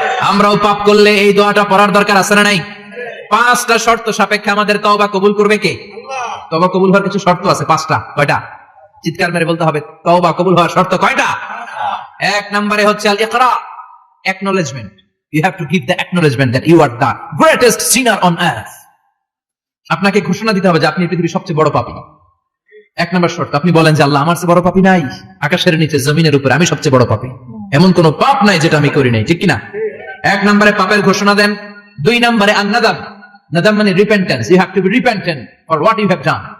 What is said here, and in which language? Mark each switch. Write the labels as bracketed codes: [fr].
[bn] আমরাও পাপ করলে এই দোয়াটা পড়ার দরকার আছে না নাই? 5টা শর্ত সাপেক্ষে আমাদের তওবা কবুল করবে কে? তওবা কবুল হওয়ার কিছু শর্ত আছে, 5টা। কয়টা? চিৎকার মেরে বলতে হবে, তওবা কবুল হওয়ার শর্ত কয়টা? 1 নম্বরে হচ্ছে আল ইকরা, acknowledgement. [en] You have to give the acknowledgement that you are the greatest sinner on earth. [bn] আপনাকে ঘোষণা দিতে হবে যে আপনি পৃথিবীর সবচেয়ে বড় পাপী। 1 নম্বর শর্ত, আপনি বলেন যে আল্লাহ আমার চেয়ে বড় পাপী নাই, আকাশের নিচে জমিনের উপরে আমি সবচেয়ে বড় পাপী, এমন কোন পাপ নাই যেটা আমি করি নাই, ঠিক কি না? 1 নম্বরে পাপের ঘোষণা দেন। 2 নম্বরে আন-নাদাম, নাদাম মানে [en] Repentance, you have to be repentant for what you have done.